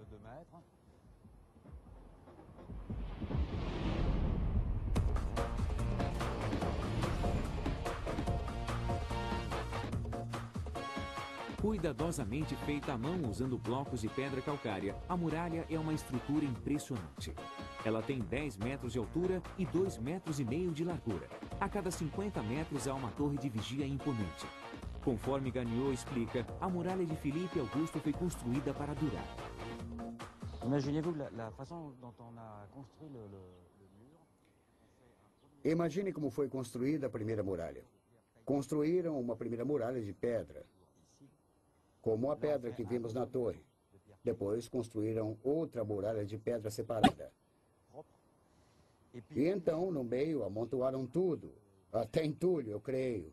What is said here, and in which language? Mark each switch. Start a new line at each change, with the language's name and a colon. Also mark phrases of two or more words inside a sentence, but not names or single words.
Portuguese: Cuidadosamente feita à mão usando blocos de pedra calcária, a muralha é uma estrutura impressionante. Ela tem 10 metros de altura e 2,5 metros de largura. A cada 50 metros há uma torre de vigia imponente. Conforme Gagnon explica, a muralha de Filipe Augusto foi construída para durar.
French: Imaginez-vous la façon dont on a construit le mur.
Portuguese: Imagine como foi construída a primeira muralha. Construíram uma primeira muralha de pedra, como a pedra que vimos na torre. Depois construíram outra muralha de pedra separada. E então, no meio, amontoaram tudo, até entulho, eu creio.